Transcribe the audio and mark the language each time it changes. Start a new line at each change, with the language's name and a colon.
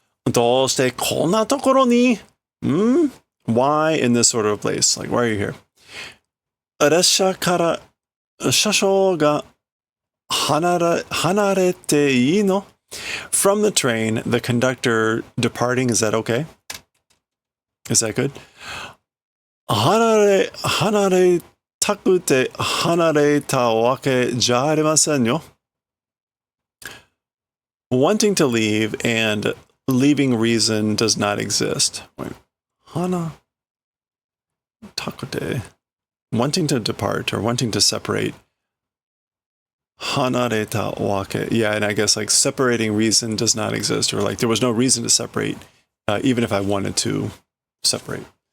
Japanese: どうしてこんなところに?
English: Why in this sort of place? Like, why are you here?
Japanese: 列車から車掌が離れていいの?
English: From the train, the conductor departing, is that okay? Is that good?
Japanese: 離れたくて離れたわけじゃありませんよ.
English: Wanting to leave and leaving reason does not exist. Wait.
Japanese: Hana takute.
English: Wanting to depart or wanting to separate.
Japanese: Hanareta wake.
English: Yeah, and I guess like separating reason does not exist, or like there was no reason to separate, even if I wanted to separate.